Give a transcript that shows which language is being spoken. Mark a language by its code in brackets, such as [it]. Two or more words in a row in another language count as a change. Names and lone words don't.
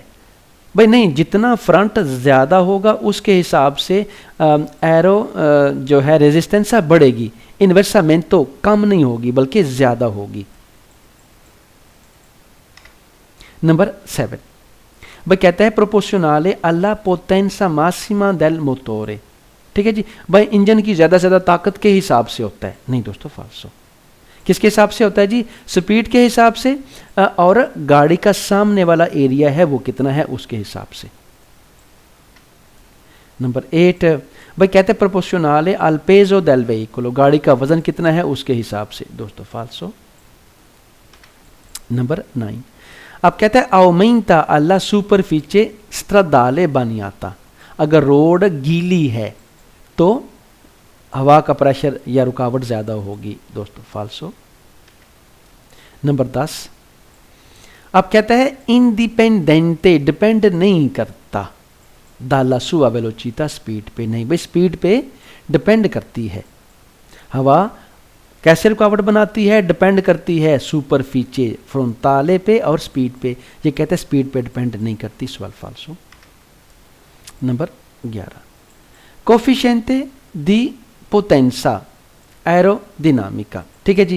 [hi] भाई नहीं, जितना फ्रंट ज़्यादा होगा उसके हिसाब से एरो जो है रेजिस्टेंस बढ़ेगी, इन्वर्सामेंटो कम नहीं होगी बल्कि ज़्यादा होगी। नंबर 7 भाई कहता है प्रोपोर्शनले [it] alla potenza massima del motore, [hi] ठीक है जी। भाई इंजन की ज़्यादा से ज़्यादा ताकत के हिसाब से होता है, नहीं दोस्तों फाल्सो। किसके हिसाब से होता है जी? स्पीड के हिसाब से और गाड़ी का सामने वाला एरिया है वो कितना है उसके हिसाब से। नंबर 8 भाई कहते हैं प्रोपोर्शनले [it] al peso del veicolo, [hi] गाड़ी का वजन कितना है उसके हिसाब से, दोस्तों फाल्सो। नंबर 9 अब कहते हैं [it] aumenta alla superficie stradale bagnata, [hi] अगर रोड गीली है तो हवा का प्रेशर या रुकावट ज़्यादा होगी, दोस्तों फाल्सो। नंबर 10 अब कहता है इंडिपेंडेंटे, डिपेंड नहीं करता [it] dalla sua velocità, [hi] स्पीड पे नहीं, भाई स्पीड पे डिपेंड करती है। हवा कैसे रुकावट बनाती है? डिपेंड करती है [it] superficie frontale [hi] पे और स्पीड पे। ये कहते हैं स्पीड पे डिपेंड नहीं करती, सवाल फाल्सो। नंबर 11 [it] coefficiente di potenza aerodinamica, [hi] ठीक है जी।